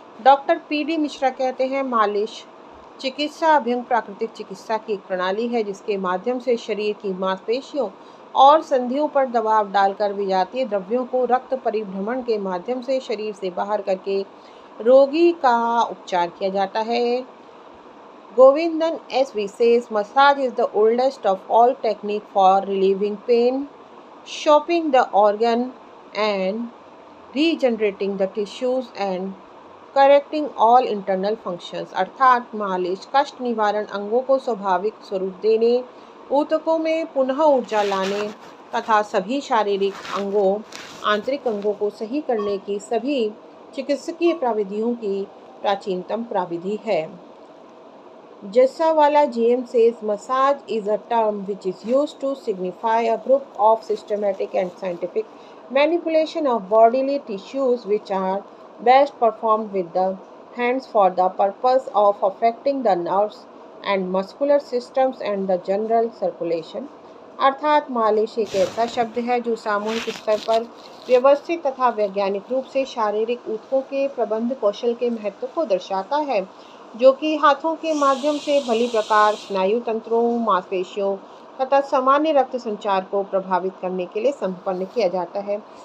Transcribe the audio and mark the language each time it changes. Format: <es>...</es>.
<hi>Doctor PD Mishra कहते हैं, मालिश चिकित्सा अभ्यंग प्राकृतिक चिकित्सा की एक प्रणाली है जिसके माध्यम से शरीर की मांसपेशियों और संधियों पर दबाव डालकर विजातीय द्रव्यों को रक्त परिभ्रमण के माध्यम से शरीर से बाहर करके रोगी का उपचार किया जाता है।</hi> <en>Govindan SV says massage is the oldest of all technique for relieving pain, shaping the organ and regenerating the tissues and correcting all internal functions.</en> <hi>अर्थात मालिश कष्ट निवारण, अंगों को स्वाभाविक स्वरूप देने, ऊतकों में पुनः ऊर्जा लाने तथा सभी शारीरिक अंगों आंतरिक अंगों को सही करने की सभी चिकित्सकीय प्रविधियों की प्राचीनतम प्रविधि है।</hi> <en>Jassawala GM says massage is a term which is used to signify a group of systematic and scientific manipulation of bodily tissues which are best performed with the hands for the purpose of affecting the nerves and muscular systems and the general circulation।</en> <hi>अर्थात मालिश एक ऐसा शब्द है जो सामूहिक स्तर पर व्यवस्थित तथा वैज्ञानिक रूप से शारीरिक ऊतकों के प्रबंध कौशल के महत्व को दर्शाता है, जो कि हाथों के माध्यम से भली प्रकार स्नायु तंत्रों, मांसपेशियों तथा सामान्य रक्त संचार को प्रभावित करने के लिए संपन्न किया जाता है।</hi>